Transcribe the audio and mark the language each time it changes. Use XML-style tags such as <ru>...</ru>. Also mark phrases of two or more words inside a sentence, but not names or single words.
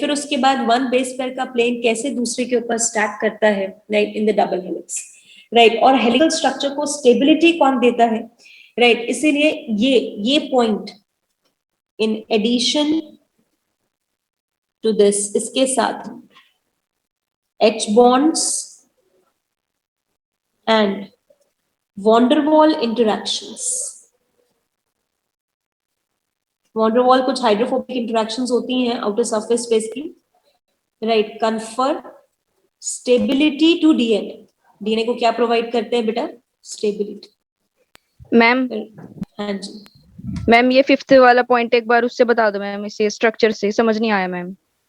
<hi>फिर उसके बाद</hi> <en>one base pair</en> <hi>का प्लेन कैसे दूसरे के ऊपर स्टैक करता है, राइट,</hi> <en>in the double helix,</en> <hi>राइट? और हेलिकल स्ट्रक्चर को स्टेबिलिटी कौन देता है, राइट? इसीलिए ये पॉइंट</hi> <en>in addition to this,</en> <hi>इसके साथ</hi> <en>H bonds and van der Waal interactions,</en> <hi>van der Waal कुछ</hi> <en>hydrophobic interactions</en> <hi>होती हैं</hi> <en>outer surface space</en> <hi>की, राइट?</hi> <en>confer stability to DNA.</en> <hi>डीएनए को क्या प्रोवाइड करते हैं बेटा, स्टेबिलिटी। मैम, हाँ जी मैम ये 5th वाला पॉइंट एक बार उससे बता दो मैम, इसे स्ट्रक्चर से समझ नहीं आया मैम।</hi>